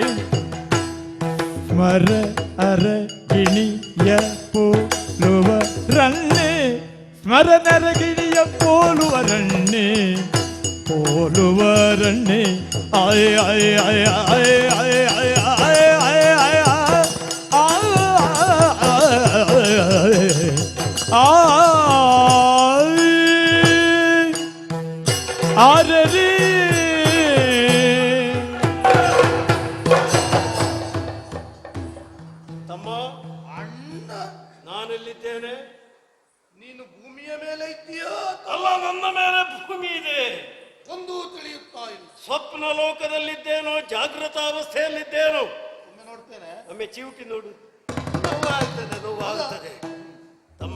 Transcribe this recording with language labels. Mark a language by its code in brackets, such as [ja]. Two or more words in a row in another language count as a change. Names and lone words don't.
[kn] ಸ್ಮರ ಅರ ಗಿಣಿಯ ಪೋಲುವ ರಣ್ಣೆ ಸ್ಮರ ನರಗಿಣಿಯ ಪೋಲುವ ರಣ್ಣೆ ಪೋಲುವ ರಣ್ಣೆ ಆಯ ಆಯ ಆಯ ಆಯ ಆಯ ಆಯ ಆಯ ಆಯ ಆಯ ಆರರಿ ತಮ್ಮ ಅಣ್ಣ ನಾನೆಲ್ಲಿದ್ದೇನೆ? ನೀನು ಭೂಮಿಯ ಮೇಲೆ ಇದ್ದೀಯಾ ಅಲ್ಲ, ನನ್ನ ಮೇಲೆ ಭೂಮಿ ಇದೆ. ಒಂದು ತಿಳಿಯುತ್ತಾ ಇಲ್ಲ. ಸ್ವಪ್ನ ಲೋಕದಲ್ಲಿದ್ದೇನೋ ಜಾಗೃತಾವಸ್ಥೆಯಲ್ಲಿದ್ದೇನೋ? ಒಮ್ಮೆ ನೋಡ್ತೇನೆ. ಒಮ್ಮೆ ಚಿವುಟಿ ನೋಡು. ನೋವಾಗ್ತದೆ ನೋವಾಗ್ತದೆ. ತಮ್ಮ